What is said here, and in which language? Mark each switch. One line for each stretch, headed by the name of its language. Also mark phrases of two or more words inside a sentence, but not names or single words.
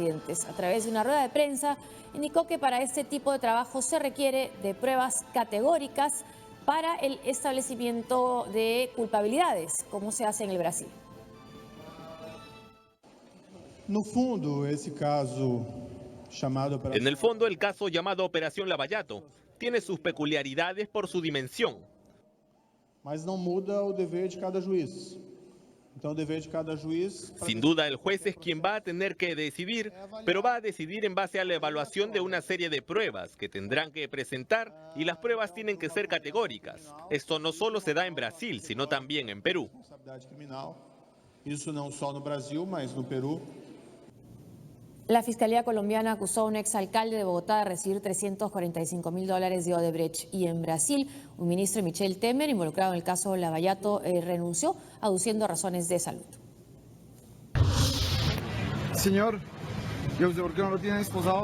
Spanish: A través de una rueda de prensa, indicó que para este tipo de trabajo se requiere de pruebas categóricas para el establecimiento de culpabilidades, como se hace en el Brasil. En el fondo, el caso llamado Operación Lava Jato tiene sus peculiaridades por su dimensión.
Portuguese: Mas não muda o dever de cada juiz. Então, o dever de cada juiz...
Spanish: Sin duda, el juez es quien va a tener que decidir, pero va a decidir en base a la evaluación de una serie de pruebas que tendrán que presentar, y las pruebas tienen que ser categóricas. Esto no solo se da en Brasil, sino también en Perú.
Portuguese: Isso não só no Brasil, mas no Perú.
Spanish: La Fiscalía colombiana acusó a un exalcalde de Bogotá de recibir $345.000 de Odebrecht. Y en Brasil, un ministro, Michel Temer, involucrado en el caso Lava Jato, renunció, aduciendo razones de salud. Señor, ¿y usted por qué no lo tiene esposado?